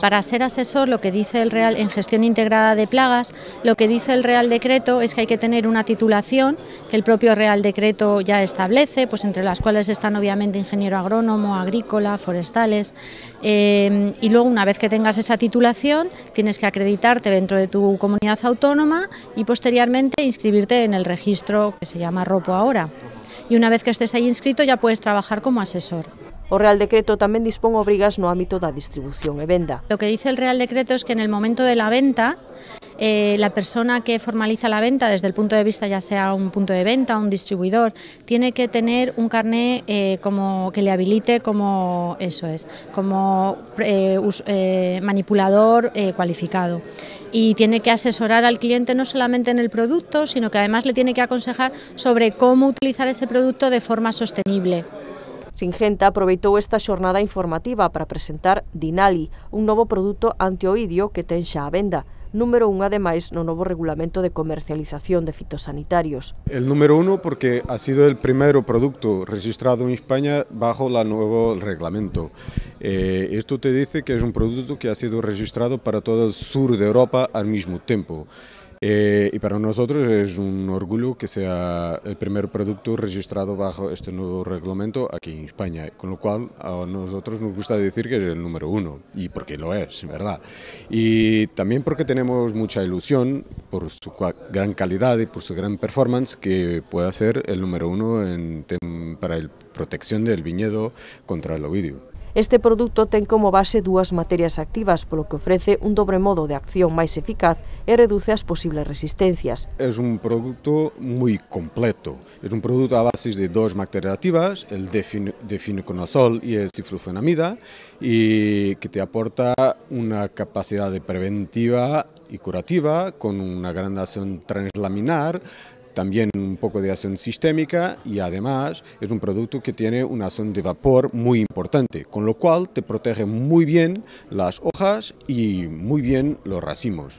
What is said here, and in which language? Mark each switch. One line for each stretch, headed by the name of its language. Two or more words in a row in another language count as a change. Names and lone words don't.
Spanish: Para ser asesor, lo que dice el Real en gestión integrada de plagas, lo que dice el Real Decreto es que hay que tener una titulación que el propio Real Decreto ya establece, pues entre las cuales están obviamente ingeniero agrónomo, agrícola, forestales, y luego una vez que tengas esa titulación tienes que acreditarte dentro de tu comunidad autónoma y posteriormente inscribirte en el registro que se llama ROPO ahora. Y una vez que estés ahí inscrito ya puedes trabajar como asesor.
Galician: O Real Decreto tamén dispón obrigas no ámbito da distribución e venda.
Spanish: Lo que dice el Real Decreto es que en el momento de la venta, la persona que formaliza la venta desde el punto de vista ya sea un punto de venta, un distribuidor, tiene que tener un carné como que le habilite como manipulador cualificado. Y tiene que asesorar al cliente no solamente en el producto, sino que además le tiene que aconsejar sobre cómo utilizar ese producto de forma sostenible.
Galician: Singenta aproveitou esta xornada informativa para presentar Dinali, un novo produto antioidio que ten xa a venda, número 1 ademais no novo regulamento de comercialización de fitosanitarios.
Spanish: El número 1 porque ha sido el primer producto registrado en España bajo el nuevo reglamento. Esto te dice que es un producto que ha sido registrado para todo el sur de Europa al mismo tiempo. Y para nosotros es un orgullo que sea el primer producto registrado bajo este nuevo reglamento aquí en España, con lo cual a nosotros nos gusta decir que es el número 1, y porque lo es, ¿verdad? Y también porque tenemos mucha ilusión por su gran calidad y por su gran performance que pueda ser el número 1 para la protección del viñedo contra el ovidio.
Galician: Este produto ten como base dúas materias activas, polo que ofrece un dobre modo de acción máis eficaz e reduce as posibles resistencias.
Spanish: Es un producto muy completo. Es un producto a base de dos materias activas, el difenoconazol y el ciflufenamida, y que te aporta una capacidad de preventiva y curativa con una gran acción translaminar, también un poco de acción sistémica y además es un producto que tiene una acción de vapor muy importante, con lo cual te protege muy bien las hojas y muy bien los racimos.